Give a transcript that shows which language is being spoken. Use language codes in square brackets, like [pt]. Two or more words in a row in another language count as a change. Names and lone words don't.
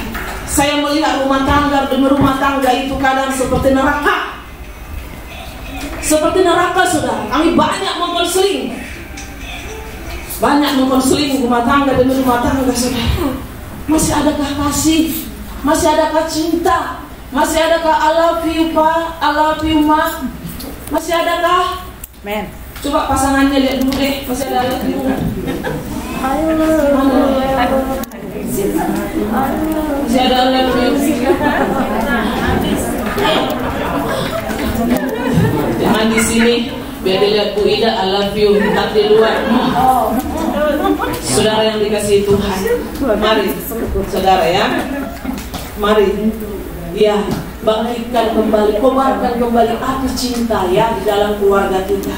[id] Saya melihat rumah tangga demi rumah tangga itu kadang seperti neraka. Seperti neraka, saudara. Kami banyak mengkonseling. Banyak mengkonseling rumah tangga demi rumah tangga, saudara. Masih adakah kasih? Masih adakah cinta? Masih adakah [en] I love you [id] pa, [en] I love you [id] ma? Masih adakah? Men. Coba pasangannya lihat dulu deh. Masih ada [en] I love you? [id] Masih ada [en] I love you? [id] Jangan di sini. Biar dilihat Bu Ida, [en] I love you, [id] tak di luar. Saudara yang dikasihi Tuhan, mari saudara ya, mari ya, bangkitkan kembali, kobarkan kembali api cinta ya di dalam keluarga kita.